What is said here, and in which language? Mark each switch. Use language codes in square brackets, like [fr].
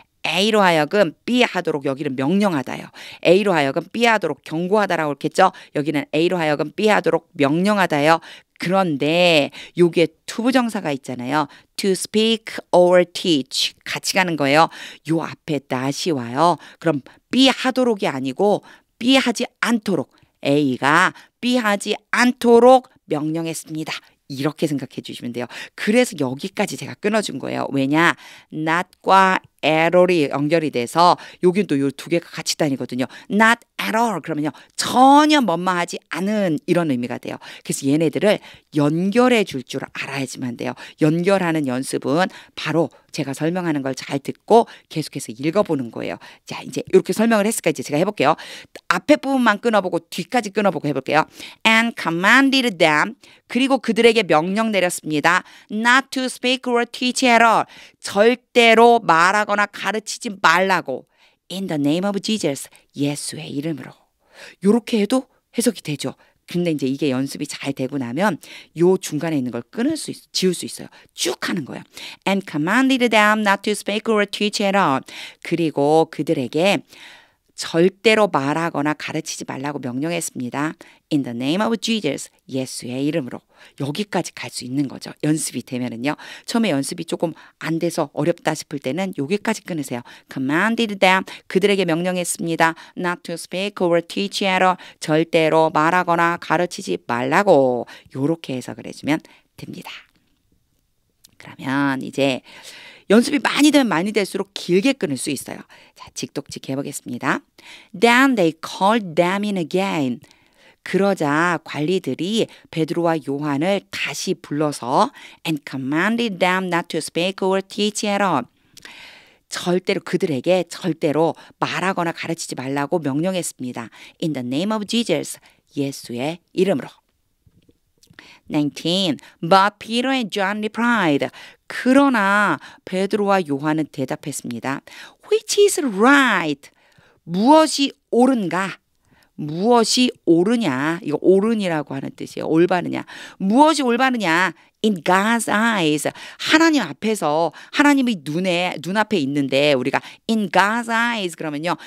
[ko] A로 하여금 B 하도록 여기는 명령하다요. A로 하여금 B 하도록 경고하다라고 그랬겠죠. 여기는 A로 하여금 B 하도록 명령하다요. 그런데 여기에 투부정사가 있잖아요. [en] to speak or teach [ko] 같이 가는 거예요. 요 앞에 not이 와요. 그럼 B 하도록이 아니고 B 하지 않도록 A가 B 하지 않도록 명령했습니다. 이렇게 생각해 주시면 돼요. 그래서 여기까지 제가 끊어준 거예요. 왜냐? not과 at all이 연결이 돼서 여긴 또 요 두 개가 같이 다니거든요. not at all 그러면요. 전혀 뭐뭐하지 않은 이런 의미가 돼요. 그래서 얘네들을 연결해 줄 줄 알아야지만 돼요. 연결하는 연습은 바로 제가 설명하는 걸 잘 듣고 계속해서 읽어보는 거예요. 자 이제 이렇게 설명을 했으니까 이제 제가 해볼게요. 앞에 부분만 끊어보고 뒤까지 끊어보고 해볼게요. [en] And commanded them [ko] 그리고 그들에게 명령 내렸습니다. [en] Not to speak or teach at all [ko] 절대로 말하거나 가르치지 말라고 [en] In the name of Jesus [ko] 예수의 이름으로 이렇게 해도 해석이 되죠. 근데 이제 이게 연습이 잘 되고 나면 요 중간에 있는 걸 지울 수 있어요. 쭉 하는 거예요. [en] And commanded them not to speak or teach at all. [ko] 그리고 그들에게 절대로 말하거나 가르치지 말라고 명령했습니다. [en] In the name of Jesus, [ko] 예수의 이름으로. 여기까지 갈 수 있는 거죠. 연습이 되면은요. 처음에 연습이 조금 안 돼서 어렵다 싶을 때는 여기까지 끊으세요. [en] Commanded them, [ko] 그들에게 명령했습니다. [en] Not to speak or teach at all, [ko] 절대로 말하거나 가르치지 말라고. 요렇게 해석을 해주면 됩니다. 그러면 이제 연습이 많이 되면 많이 될수록 길게 끊을 수 있어요. 자, 직독직 해보겠습니다. [en] Then they called them in again. [ko] 그러자 관리들이 베드로와 요한을 다시 불러서 [en] and commanded them not to speak or teach at all. [ko] 절대로 그들에게 절대로 말하거나 가르치지 말라고 명령했습니다. [en] In the name of Jesus, [ko] 예수의 이름으로. [en] 19. But Peter and John replied. [ko] 그러나 베드로와 요한은 대답했습니다. [en] Which is right? [ko] 무엇이 옳은가? 무엇이 옳으냐. 이거 옳으니라고 하는 뜻이에요. 올바르냐. 무엇이 올바르냐. [en] In God's eyes. [ko] 하나님 앞에서 하나님의 눈앞에 있는데 우리가 [en] in God's eyes [ko] 그러면요.